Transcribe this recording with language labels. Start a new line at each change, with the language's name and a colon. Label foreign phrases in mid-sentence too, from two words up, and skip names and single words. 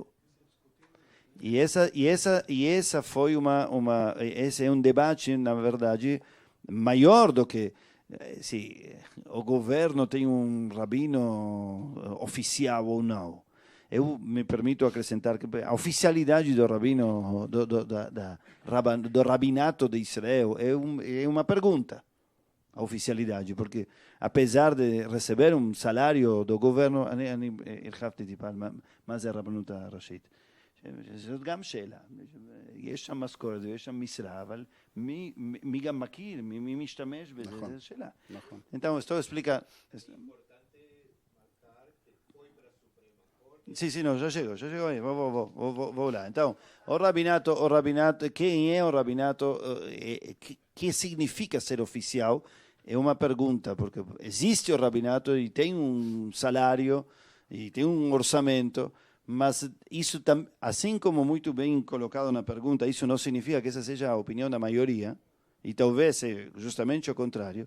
Portuguese: E essa foi esse é um debate, na verdade, maior do que se o governo tem um rabino oficial ou não. Eu me permito acrescentar que a oficialidade do rabino, do rabinato de Israel, é uma pergunta. A oficialidade, porque apesar de receber um salário do governo,
Hebrew: הרחבתי טיפה, מה זה הרבנות הראשית? זאת גם שאלה, יש שם משכורת ויש שם משרה, אבל מי גם מכיר, מי משתמש בזה, זו שאלה.
Portuguese: Então, estou explicando. Sim, não, já chegou aí, vou lá. Então, o rabinato, quem é o rabinato, que significa ser oficial, é uma pergunta, porque existe o rabinato e tem um salário e tem um orçamento, mas isso, assim como muito bem colocado na pergunta, isso não significa que essa seja a opinião da maioria, e talvez seja justamente o contrário.